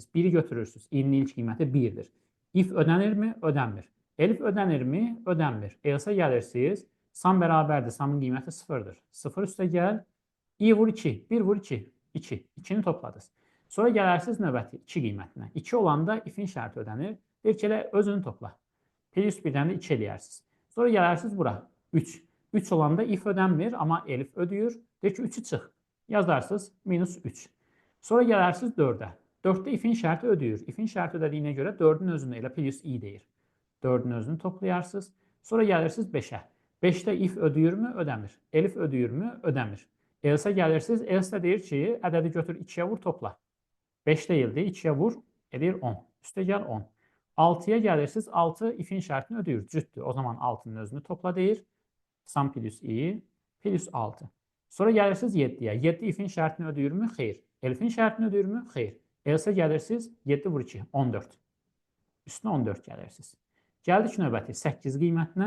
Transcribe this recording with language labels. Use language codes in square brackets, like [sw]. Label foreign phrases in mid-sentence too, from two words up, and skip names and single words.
[az] 1-i götürürsünüz. I-nin ilk qiyməti 1-dir. If ödənirmi? Ödənmir. Elif ödənirmi? Ödənmir. Else gəlirsiniz. Sum bərabərdir. Sumın qiyməti 0-dır. 0 üstə gəl. I vur 2. 1 vur 2. 2. 2-ni topladınız. Sonra gələrsiniz növbəti 2 qiymətinə. 2 olanda if-in şərti ödənir. Deyir ki, elə özünü topla. Plus 1-dən də 2 eləyərsiniz. Sonra gələrsiniz bura. 3. 3 olanda if ödənmir, amma elif ödəyir. Deyir ki, 3-ü çıx. Yazarsınız minus 3. Sonra gələrsiniz 4-ə. 4-də if-in şərti ödəyir. If-in şərti ödədiyinə görə 4-ün özünü elə plus i deyir. 4-ün özünü toplayarsınız. Sonra gəlirsiniz 5-ə. 5-də if ödəyirmi? Ödəmir. Elif ödəyirmi? Ödəmir. Else gəlirsiniz. Else də deyir ki, ədədi götür 2-yə vur, topla. 5 deyildi, 2-yə vur, edir 10. Üstə gəl 10. 6-ya gəlirsiniz, 6 if-in şərtini ödəyir, cütdür. O zaman 6-nın özünü topla deyir. Sum plus i plus 6. Sonra gəlirsiniz 7-yə. 7 ifin şərtini ödəyirmi? Xeyr. Elifin şərtini ödəyirmi? Xeyr. Elsə gəlirsiniz 7 vur 2, 14. Üstünə 14 gəlirsiniz. Gəldik növbəti 8 qiymətinə.